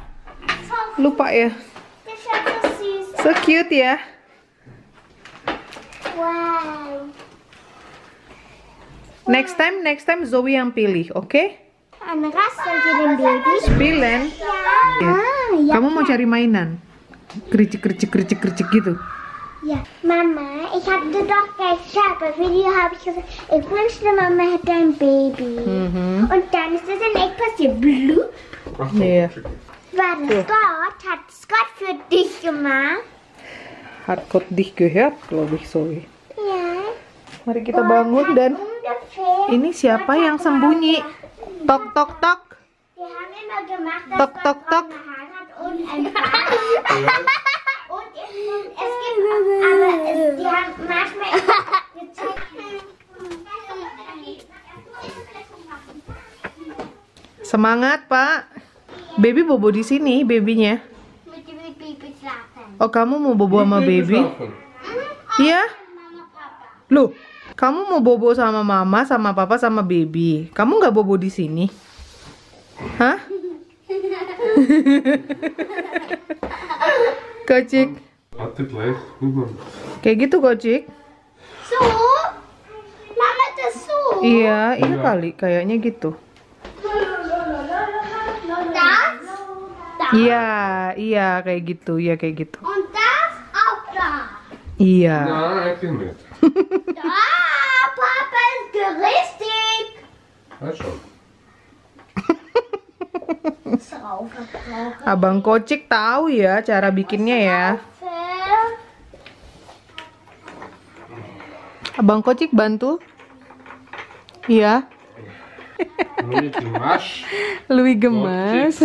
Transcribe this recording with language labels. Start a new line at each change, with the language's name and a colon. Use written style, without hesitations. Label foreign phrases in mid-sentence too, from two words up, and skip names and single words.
Indonesian: Lupa ya.
English: So cute
Indonesian: ya. Wow. Next time Zoe yang pilih, oke? Anak jadi baby. Spielen. Ya. Kamu mau cari mainan? Kericik gitu.
German: Ja, Mama, ich hatte doch gestern bei Video habe ich gesagt, ich wünschte Mama hätte ein Baby. Und dann ist das in echt passiert. Blue.
Indonesian: Iya.
German: War das Gott? Hat es Gott für dich gemacht? Hat Gott dich gehört, glaube ich, Zoe. Ja.
Indonesian: Mari kita bangun dan ini siapa yang sembunyi? Tok tok tok.
German: Wir haben immer gemacht, dass Tok tok tok. Gott eine Hand hat und ein Bein. Und es gibt, aber die haben manchmal gezeigt.
Indonesian: Semangat, Pak. Baby bobo di sini, babynya.
German: Mit dem Baby schlafen.
Indonesian: Oh, kamu mau bobo sama baby? Iya? Mama, Papa. Loh, kamu mau bobo sama mama, sama papa, sama baby. Kamu nggak bobo di sini? Hah? Kocik. Kayak gitu, Kocik.
German: So? Mama, das so?
Indonesian: Iya kali, kayaknya gitu.
German: Das? Das?
Indonesian: Iya, kayak gitu. Iya, kayak gitu.
German: Und das auch da?
Indonesian: Iya.
German: Da, Papa ist richtig.
Indonesian: Abang Kocik tahu ya cara bikinnya ya. Abang Kocik bantu. Iya. Louis gemas.